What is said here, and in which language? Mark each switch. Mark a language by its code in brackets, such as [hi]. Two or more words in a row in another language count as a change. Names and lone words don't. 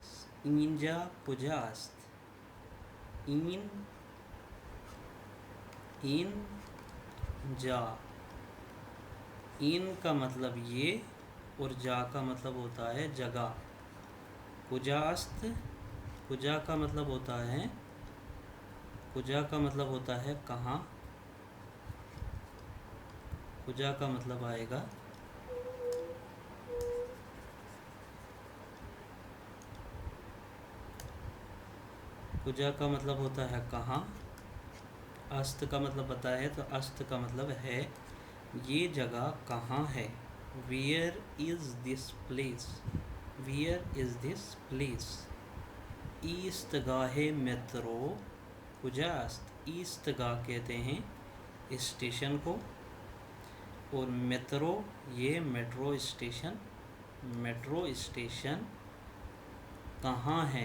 [fa] اینجا کجا است، این این جا, [hi] इन का मतलब ये और जा का मतलब होता है जगह। कुजास्त, कुजा का मतलब होता है, कुजा का मतलब होता है कहाँ। कुजा का मतलब आएगा कुजा का मतलब होता है कहाँ। अस्त का मतलब पता है, तो अस्त का मतलब है ये जगह कहाँ है। [en] where is this place, where is this place. [fa] ایستگاه مترو کجاست, [hi] ईस्तगाह कहते हैं स्टेशन को, और मेट्रो ये [en] metro station, metro station [hi] कहाँ है।